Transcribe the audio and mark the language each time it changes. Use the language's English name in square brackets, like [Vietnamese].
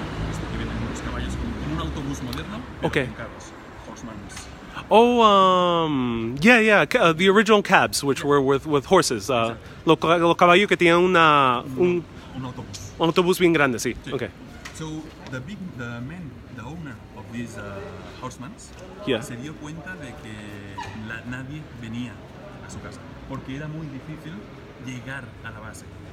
[Spanish] Esto que vienen unos caballos como un autobús moderno, pero con carros, horsemans. [English] Oh, yeah. The original cabs, which were with horses. [Spanish] Los caballos que tenían un autobús. Un autobús bien grande, sí. [English] Okay. So the owner of these horsemen, [Spanish] se dio cuenta de que nadie venía a su casa, porque era muy difícil llegar a la base.